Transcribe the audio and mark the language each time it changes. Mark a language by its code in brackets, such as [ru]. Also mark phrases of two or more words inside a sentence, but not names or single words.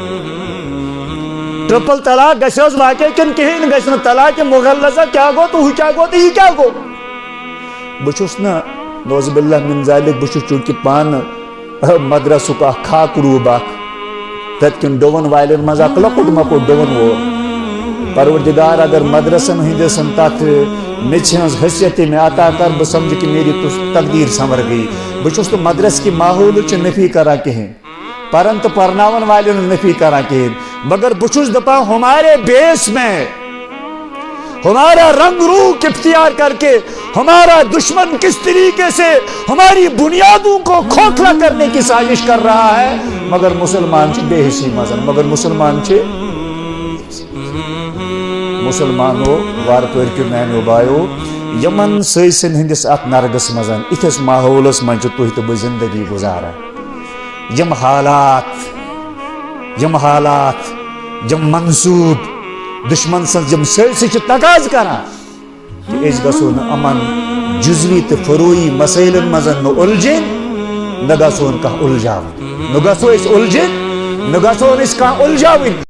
[ks] ٹرپل طلاق گژھِ حظ واقع کِنہٕ کِہیٖنۍ نہٕ گژھِ نہٕ طلاق مغلظہ کیٛاہ گوٚو تہٕ ہُہ کیٛاہ گوٚو تہٕ یہِ کیٛاہ گوٚو بہٕ چھُس نہٕ [ar] نوز باللہ من ذالک [ks] بہٕ چھُس چوٗنٛکہِ پانہٕ مدرسُک اکھ خاکروٗب اکھ تتہِ کٮ۪ن ڈوَن والٮ۪ن منٛز اکھ لۄکُٹ مۄکُٹ ڈوَن وول پروردگار اگر مدرسن ہٕنٛدِس تتھ میٚژِ ہٕنٛز حیثیت مےٚ عطا کر بہٕ سمجھٕ کہ [ur] میری تقدیر سنور گئی [ks] بہٕ چھُس نہٕ مدرس کہِ ماحولٕچ نفی کران کِہیٖنۍ پرن تہٕ پرناون والٮ۪ن ہٕنٛز نفی کران کِہیٖنۍ مگر بہٕ چھُس دپان [ur] ہمارے بیس میں ہمارا رنگ روح اختیار کر کے ہمارا دشمن کس طریقے سے ہماری بنیادوں کو کھوکھلا کرنے کی سازش کر رہا ہے [ks] مگر مسلمان چھِ بے حسی منٛز مگر مسلمان چھِ مسلمانو وار پٔرکِو میانیو بایو یمن سٲسِن ہٕنٛدِس اتھ نرگس منٛز یِتھِس ماحولس منٛز چھِ تُہۍ تہٕ بہٕ زندگی گُزاران یِم حالات یِم منصوٗب دشمن سٕنٛز یِم سٲسہِ چھِ تقاضہٕ کران کہ أسۍ گژھو نہٕ یِمن جزوی تہٕ فروعی مسٲیلن منٛز نہٕ اُلجھٕنۍ نہ گژھون کانٛہہ اُلجاوٕنۍ نہ گژھو أسۍ اُلجھٕنۍ نہ گژھون أسۍ کانٛہہ اُلجاوٕنۍ